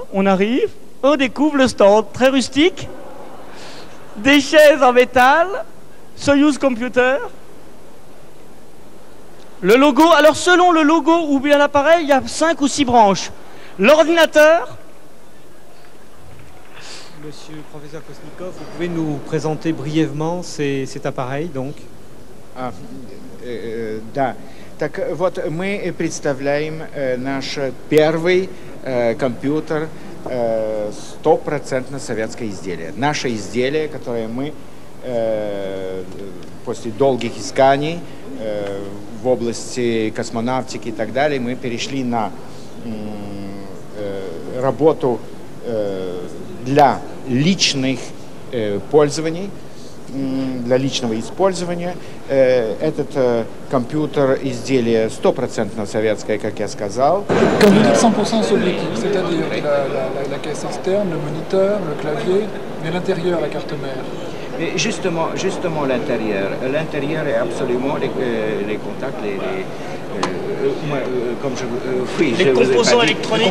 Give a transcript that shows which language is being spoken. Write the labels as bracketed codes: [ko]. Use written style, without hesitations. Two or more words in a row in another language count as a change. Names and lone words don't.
[fr] On arrive, on découvre le stand, très rustique, des chaises en métal, Soyuz Computer, le logo. Alors, selon le logo ou bien l'appareil, il y a 5 ou 6 branches. L'ordinateur. Monsieur le professeur Kosnikov, vous pouvez nous présenter brièvement cet appareil, donc? [ru] Да. Так вот, мы представляем наш первый компьютер, стопроцентно советское изделие. Наше изделие, которое мы после долгих исканий в области космонавтики и так далее, мы перешли на работу для личных пользований, для личного использования. Этот компьютер изделие стопроцентно советское, как я сказал. [fr] Quand vous dites 100% soviétique, c'est-à-dire la caisse externe, le moniteur, le clavier, mais l'intérieur, la carte mère. Mais justement l'intérieur. L'intérieur est absolument les contacts, les composants électroniques.